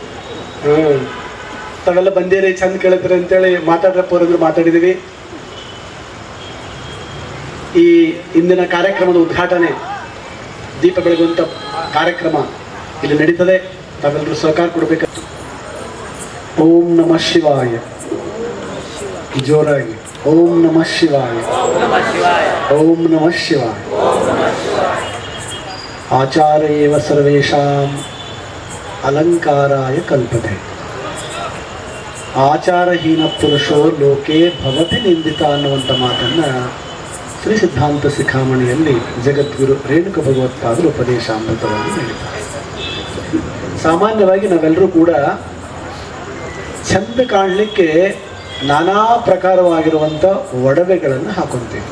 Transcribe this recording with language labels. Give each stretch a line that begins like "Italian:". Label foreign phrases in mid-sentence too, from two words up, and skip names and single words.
Kannada: ತಾವೆಲ್ಲ ಬಂದೇರಿ, ಚಂದ ಕೇಳಿದ್ರಿ ಅಂತೇಳಿ ಮಾತಾಡ್ರಪ್ಪ ಅವ್ರಂದ್ರೆ ಮಾತಾಡಿದೀವಿ. ಈ ಇಂದಿನ ಕಾರ್ಯಕ್ರಮದ ಉದ್ಘಾಟನೆ, ದೀಪ ಬೆಳಗುವಂತ ಕಾರ್ಯಕ್ರಮ ಇಲ್ಲಿ ನಡೀತದೆ. ತಾವೆಲ್ಲರೂ ಸಹಕಾರ ಕೊಡ್ಬೇಕಂತ.
Sanskrit: ಓಂ ನಮಃ ಶಿವಾಯ. ಜೋರಾಗಿ ಓಂ ನಮಃ ಶಿವಾಯ, ಓಂ ನಮಃ ಶಿವಾಯ. ಆಚಾರ್ಯೇವ ಸರ್ವೇಷಾಂ ಅಲಂಕಾರಾಯ ಕಲ್ಪತೆ. ಆಚಾರಹೀನ ಪುರುಷೋ ಲೋಕೆ ಭವತಿ ನಿಂದಿತ
Kannada: ಅನ್ನುವಂಥ ಮಾತನ್ನ ಶ್ರೀ ಸಿದ್ಧಾಂತ ಶಿಖಾಮಣಿಯಲ್ಲಿ ಜಗದ್ಗುರು ರೇಣುಕ ಭಗವತ್ಪಾದರು ಉಪದೇಶಾಮೃತವನ್ನು ನೀಡಿದ್ದಾರೆ. ಸಾಮಾನ್ಯವಾಗಿ ನಾವೆಲ್ಲರೂ ಕೂಡ ಚಂದ ಕಾಣಲಿಕ್ಕೆ ನಾನಾ ಪ್ರಕಾರವಾಗಿರುವಂಥ ಒಡವೆಗಳನ್ನು ಹಾಕೊಂತೀವಿ.